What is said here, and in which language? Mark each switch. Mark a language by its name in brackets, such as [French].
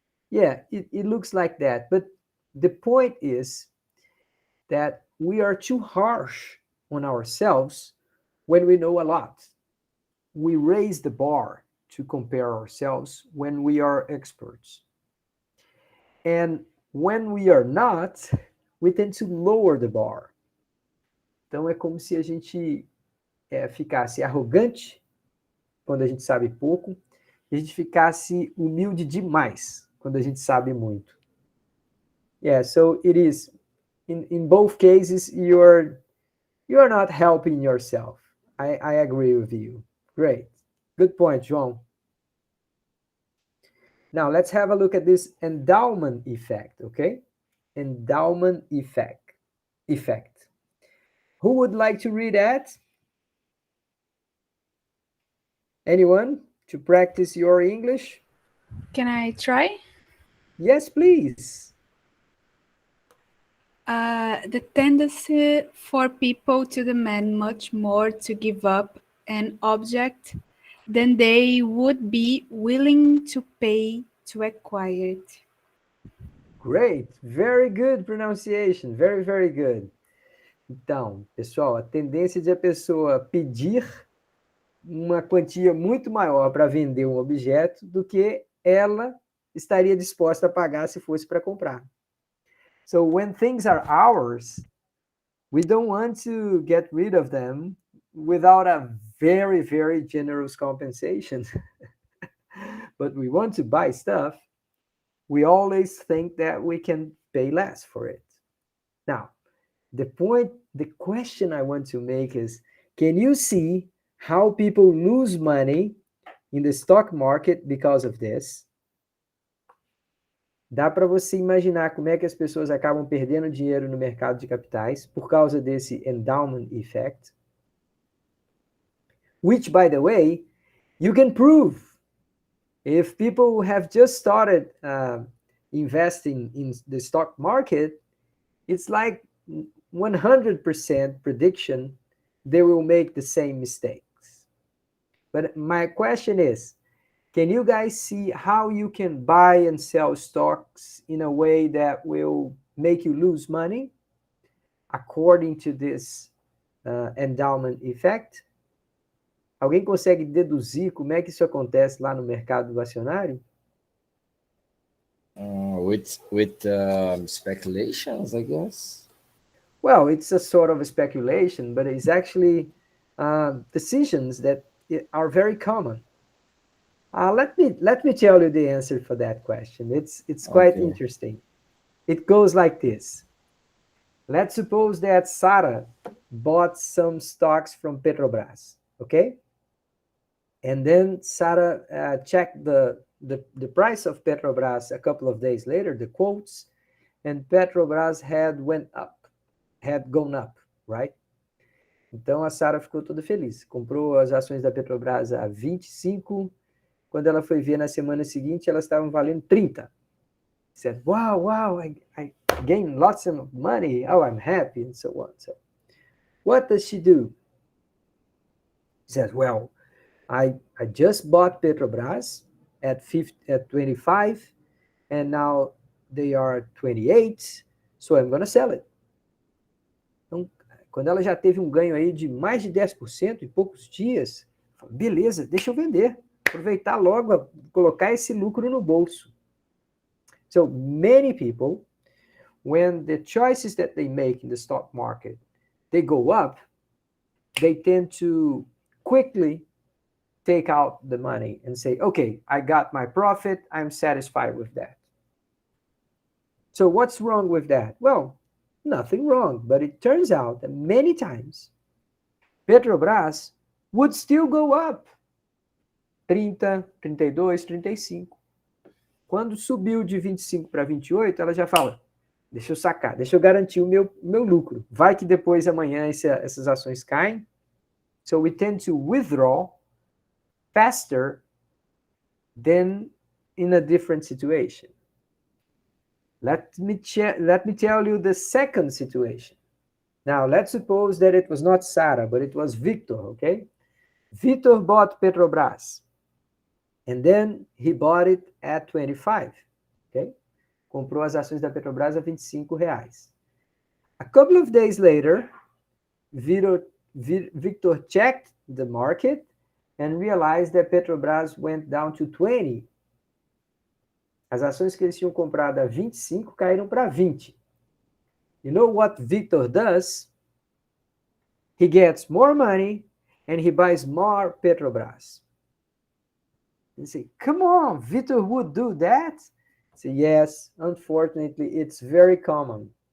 [English] Yeah, it looks like that. But the point is that we are too harsh on ourselves when we know a lot. We raise the bar to compare ourselves when we are experts. And when we are not, we tend to lower the bar. [Portuguese] Então é como se a gente ficasse arrogante quando a gente sabe pouco, e a gente ficasse humilde demais quando a gente sabe muito. [English] Yeah, so it is in both cases you're not helping yourself. I agree with you. Great. Good point, João. Now let's have a look at this endowment effect, okay? Endowment effect. Who would like to read that? Anyone to practice your English? Can I try? Yes, please. The tendency for people to demand much more to give up an object than they would be willing to pay to acquire it. Great. Very good pronunciation. Very, very good. [Portuguese] Então, pessoal, a tendência de a pessoa pedir uma quantia muito maior para vender um objeto do que ela estaria disposta a pagar se fosse para comprar. [English] So when things are ours, we don't want to get rid of them without a very, very generous compensation. But we want to buy stuff, we always think that we can pay less for it. Now, the question I want to make is, can you see how people lose money in the stock market because of this? [Portuguese] Dá para você imaginar como é que as pessoas acabam perdendo dinheiro no mercado de capitais por causa desse endowment effect? [English] Which, by the way, you can prove. If people have just started investing in the stock market, it's like 100% prediction they will make the same mistakes. But my question is, can you guys see how you can buy and sell stocks in a way that will make you lose money according to this endowment effect? [Portuguese] Alguém consegue deduzir como é que isso acontece lá no mercado acionário? [English] With speculations, I guess. Well, it's a sort of a speculation, but it's actually decisions that are very common. Let me tell you the answer for that question. It's quite interesting. It goes like this. Let's suppose that Sarah bought some stocks from Petrobras, okay? And then Sarah checked the price of Petrobras a couple of days later, the quotes, and Petrobras had gone up, right? [Portuguese] Então a Sarah ficou toda feliz. Comprou as ações da Petrobras a 25. Quando ela foi ver na semana seguinte, elas estavam valendo 30. [English] Said, wow, I gained lots of money. Oh, I'm happy, and so on. So what does she do? She says, well, I just bought Petrobras at 25, and now they are 28, so I'm going to sell it. [Portuguese] Então, quando ela já teve um ganho aí de mais de 10% em poucos dias, beleza, deixa eu vender. Aproveitar logo, colocar esse lucro no bolso. [English] So many people, when the choices that they make in the stock market, they go up, they tend to quickly take out the money and say, okay, I got my profit, I'm satisfied with that. So what's wrong with that? Well, nothing wrong, but it turns out that many times Petrobras would still go up 30, 32, 35. [Portuguese] Quando subiu de 25 para 28, ela já fala, deixa eu sacar, deixa eu garantir o meu lucro. Vai que depois, amanhã, essas ações caem. [English] So we tend to withdraw faster than in a different situation. Let me tell you the second situation. Now, let's suppose that it was not Sarah, but it was Victor, okay? Victor bought Petrobras. And then he bought it at 25, okay? [Portuguese] Comprou as ações da Petrobras a R$ 25. [English] A couple of days later, Victor checked the market and realized that Petrobras went down to 20. [Portuguese] As ações que eles tinham comprado a 25 caíram para 20. [English] You know what Victor does? He gets more money and he buys more Petrobras. You say, come on, Victor would do that? I say, yes, unfortunately, it's very common.